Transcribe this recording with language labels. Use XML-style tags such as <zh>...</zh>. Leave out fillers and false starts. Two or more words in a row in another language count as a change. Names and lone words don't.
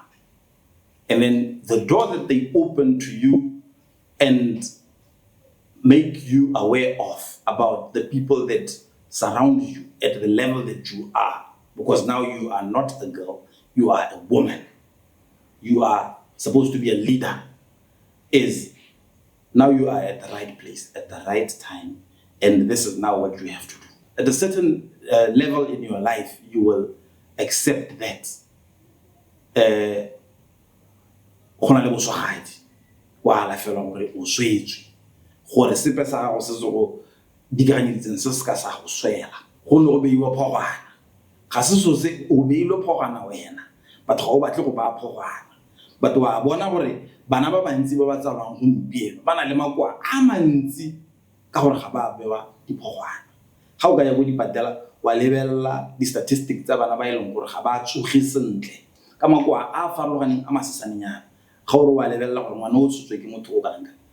<en>And then the door that they open to you and make you aware of about the people that surround you at the level that you are, because now you are not a girl, you are a woman. You are supposed to be a leader, is now you are at the right place, at the right time, and this is now what you have to do. At a certain level in your life, you will accept that.</en> <tn>Gore sepe sa gago se se go dikaganyeditseng se se ka sa go swela go ne go beiwa phogwana ga se so se o beilwe phogwana wena batho ga o batle go ba phogwana batho wa bona gore bana ba bantsi ba ba tsalwang gompieno ba na le makoa a mantsi ka gore ga ba bewa diphogwana ga o ka ya go dipatela wa lebelela di-statistics tsa bana ba e leng gore ga ba tsoge sentle ka makoa a farologaneng a masesanenyana ga gore wa lebelela gore ngwana o tshotswe ke motho o ka nka</tn>